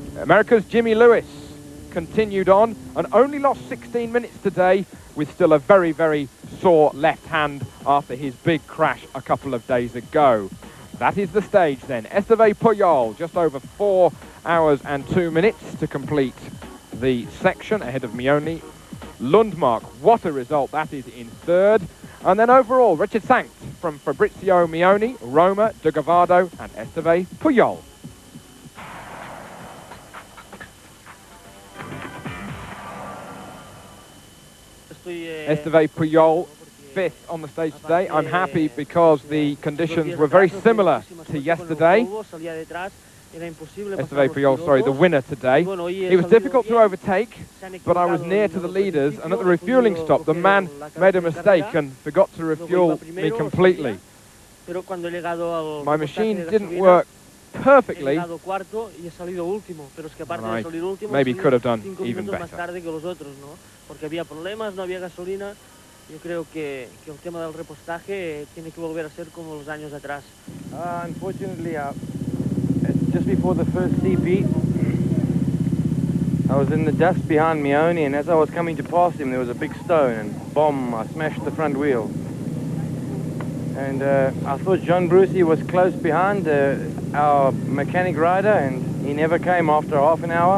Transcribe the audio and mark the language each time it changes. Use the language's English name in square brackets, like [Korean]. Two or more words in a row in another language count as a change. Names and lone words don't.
[English] America's Jimmy Lewis continued on and only lost 16 minutes today with still a very, very sore left hand after his big crash a couple of days ago. That is the stage then. Esteve Pujol, just over 4 hours and 2 minutes to complete the section ahead of Mioni. Lundmark, what a result that is, in third. And then overall, Richard Sankt from Fabrizio Mioni, Roma, De Gavado and Esteve Pujol. Esteve Pujol, fifth on the stage today. I'm happy because the conditions were very similar to yesterday. Esteve Pujol, sorry, the winner today. It was difficult to overtake, but I was near to the leaders, and at the refueling stop, the man made a mistake and forgot to refuel me completely. My machine didn't work perfectly, and I maybe could have done even better. [Spanish] Yo creo que el tema del repostaje tiene que volver a ser como los años atrás. [English] Unfortunately, just before the first CP, I was in the dust behind Mioni, and as I was coming to pass him, there was a big stone, and boom, I smashed the front wheel. And I thought John Brucey was close behind our mechanic rider, and he never came after half an hour.